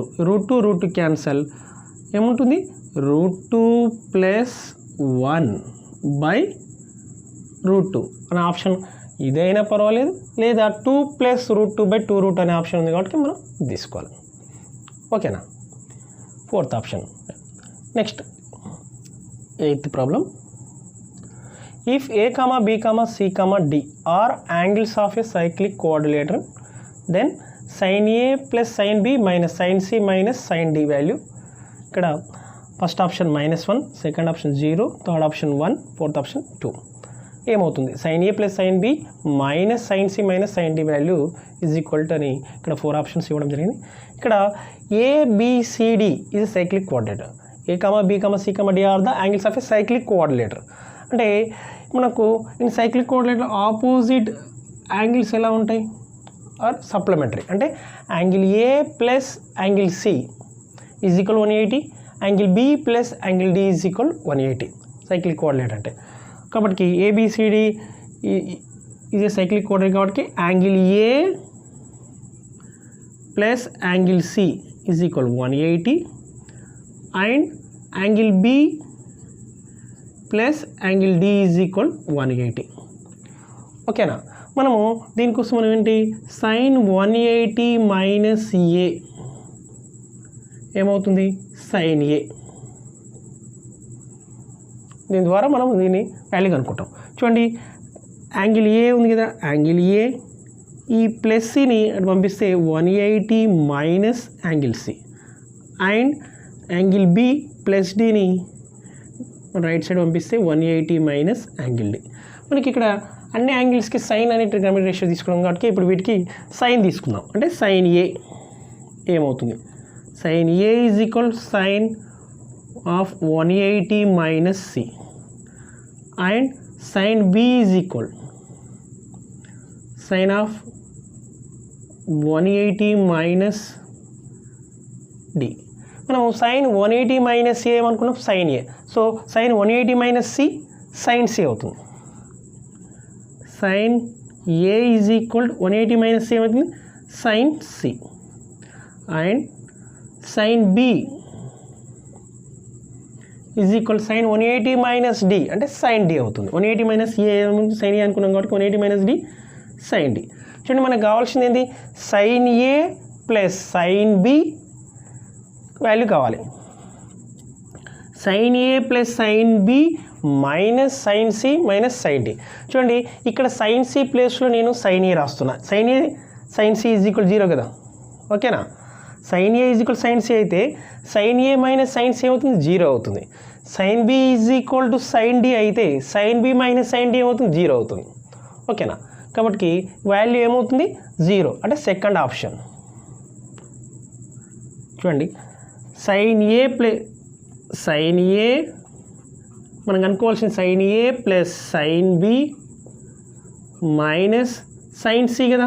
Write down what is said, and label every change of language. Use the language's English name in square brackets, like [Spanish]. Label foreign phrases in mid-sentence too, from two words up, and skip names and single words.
[Telugu] √2 క్యాన్సల్ ఏముంటుంది √2 + 1 /√2 అనే ఆప్షన్ ఇదైనా పర్వాలేదు, లేదా 2 + √2 /2 అనే ఆప్షన్ ఉంది కాబట్టి మనం తీసుకోవాలి. ఓకేనా? 4th ఆప్షన్. నెక్స్ట్ 8th ప్రాబ్లం. [English] ఇఫ్ a, b, c, d are angles of a cyclic quadrilateral, then sin a + sin b - sin c - sin d వాల్యూ. [Telugu] ఇక్కడ [English] first option [Telugu] -1, [English] second option [Telugu] 0, [English] third option [Telugu] 1, [English] fourth option [Telugu] 2. ఏమవుతుంది [English] sin a + sin b - sin c - sin d [Telugu] వాల్యూ = అని ఇక్కడ 4 ఆప్షన్స్ ఇవ్వడం జరిగింది. [English] ఇక్కడ ABCD is a cyclic coordinator. A, B, C, D are the angles of a cyclic coordinator. [Telugu] అంటే మనకు [English] in cyclic coordinator opposite angles [Telugu] ఎలా ఉంటాయి [English] are supplementary. [Telugu] అంటే [English] angle A + angle C = 180, angle B + angle D = 180 cyclic coordinator [Telugu] అంటే. [English] కాబట్టి ABCD is a cyclic coordinator కాబట్టి angle A + angle C = 180 and angle B + angle D = 180. [Telugu] ఓకేనా? మనము దీనికోసం మనం ఏంటి sin 180 - A ఏమవుతుంది sin A. దీని ద్వారా మనం దీన్ని వాల్యూ కనుక్కుంటాం. చూడండి యాంగిల్ A ఉంది కదా, యాంగిల్ A ఈ ప్లస్ సిని అటు పంపిస్తే 180 [English] minus angle C and angle B [Telugu] + Dని [English] right side [Telugu] పంపిస్తే 180 [English] minus angle D. [Telugu] మనకి ఇక్కడ అన్ని యాంగిల్స్కి సైన్ అనే [English] trigonometric ratio [Telugu] తీసుకున్నాం కాబట్టి ఇప్పుడు వీటికి సైన్ తీసుకుందాం. [English] అంటే sin A ఏమవుతుంది sin A = sin of 180 minus C and sin B = sin of 180 minus D. [Telugu] మనం [English] sin 180 minus A [Telugu] ఏమనుకున్నాం sin A. సో [English] sin 180 minus C sin C [Telugu] అవుతుంది. [English] sin A = 180 minus C [Telugu] ఏమవుతుంది [English] sin C and sin B = sin 180 minus D [Telugu] అంటే sin D అవుతుంది. [English] 180 minus A sin A [Telugu] అనుకున్నాం కాబట్టి [English] 180 minus D sin D. [Telugu] చూడండి మనకు కావాల్సింది ఏంటి [English] sin A + sin B [Telugu] వాల్యూ కావాలి. [English] sin A + sin B minus sin C minus sin D. [Telugu] చూడండి ఇక్కడ sin C ప్లేస్లో నేను sin A రాస్తున్నా. sin C = 0 కదా. ఓకేనా? sin A = sin C అయితే [English] sin A minus sin C [Telugu] అవుతుంది 0 అవుతుంది. sin B = sin D అయితే [English] sin B minus sin D [Telugu] అవుతుంది 0 అవుతుంది. ఓకేనా? కాబట్టి వాల్యూ ఏమవుతుంది 0 అంటే [English] second option. [Telugu] చూడండి sin A మనం కనుక్కోవాల్సిన [English] sin A + sin B minus sin C [Telugu] కదా.